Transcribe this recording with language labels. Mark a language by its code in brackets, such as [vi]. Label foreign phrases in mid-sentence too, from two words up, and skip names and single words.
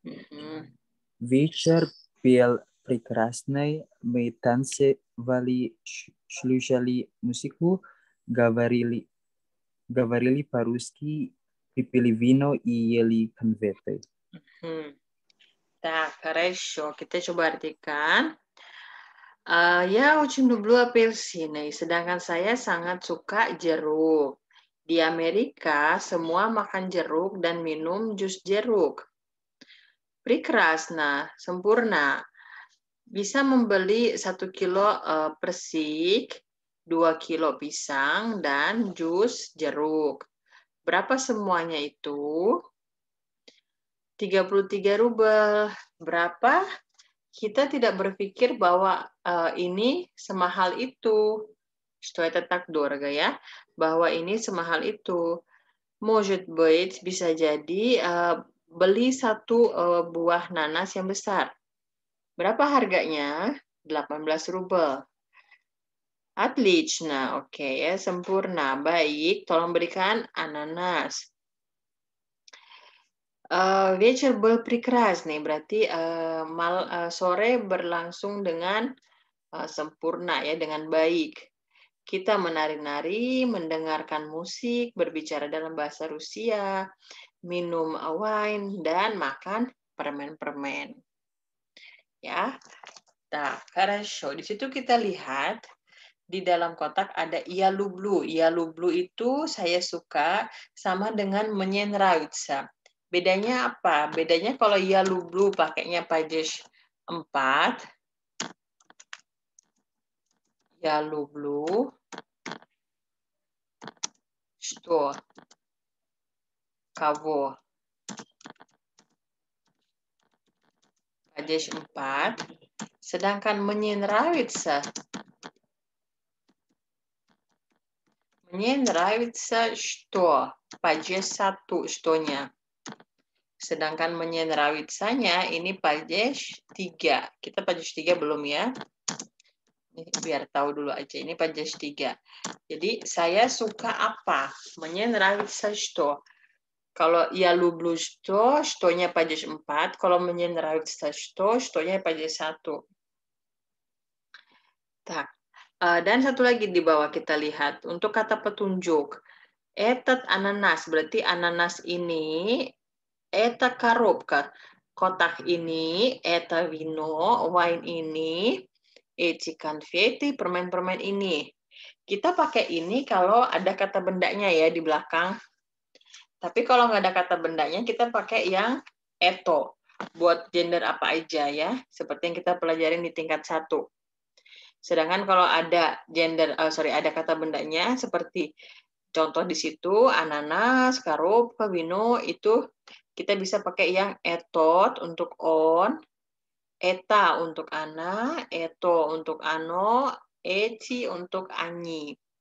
[ru] Вечер был прекрасный. Мы танцевали, слушали музыку, говорили по-русски, пили вино и ели конфеты. Так, хорошо. [id] Kita coba artikan. [ru] Я очень люблю апельсины, [id] sedangkan saya sangat suka jeruk. Di Amerika, semua makan jeruk dan minum jus jeruk. [ru] Прекрасно, sempurna. [id] Bisa membeli 1 kilo persik, 2 kilo pisang, dan jus jeruk. Berapa semuanya itu? 33 rubel. Berapa? Kita tidak berpikir bahwa ini semahal itu. [ru] Что это так дорого [id] ya? Bahwa ini semahal itu. [ru] Может быть, [id] bisa jadi beli 1 buah nanas yang besar. Berapa harganya? 18 rubel. Отлично, oke ya, sempurna. Baik, tolong berikan ananas. [ru] Вечер был прекрасный, [id] berarti sore berlangsung dengan sempurna ya, dengan baik. Kita menari-nari, mendengarkan musik, berbicara dalam bahasa Rusia, minum wine, dan makan permen-permen. Ya, nah, хорошо. Di situ kita lihat di dalam kotak ada [ru] я люблю. Я люблю [id] itu saya suka sama dengan [ru] мне нравится. [id] Bedanya apa? Bedanya kalau [ru] я люблю [id] pakainya pajes 4. [ru] Я люблю. Что? Kavo. [id] Pajes 4. [ru] Sedangkan мне нравится. Мне нравится что? [id] Pajes 1 что-nya. Sedangkan [ru] мне нравится-nya [id] ini pajes 3. Kita pajes 3 belum ya? Ini biar tahu dulu aja. Ini pajes 3. Jadi saya suka apa? [ru] Мне нравится что? Kalau я люблю что-nya pajes 4. [id] Kalau [ru] мне нравится что-nya [id] pajes 1. Tak. Dan satu lagi di bawah kita lihat. Untuk kata petunjuk. [ru] Этот ananas. [id] Berarti ananas ini [ru] это коробка. [id] Kotak ini, [ru] это вино, [id] wine ini, [ru] эти конфеты, [id] permen-permen ini. Kita pakai ini kalau ada kata bendanya ya di belakang. Tapi kalau nggak ada kata bendanya, kita pakai yang eto. Buat gender apa aja ya. Seperti yang kita pelajarin di tingkat 1. Sedangkan kalau ada ada kata bendanya seperti contoh di situ, ananas, коробка, vino, itu kita bisa pakai yang etot untuk on, eta untuk ana, eto untuk ano, eci untuk ani.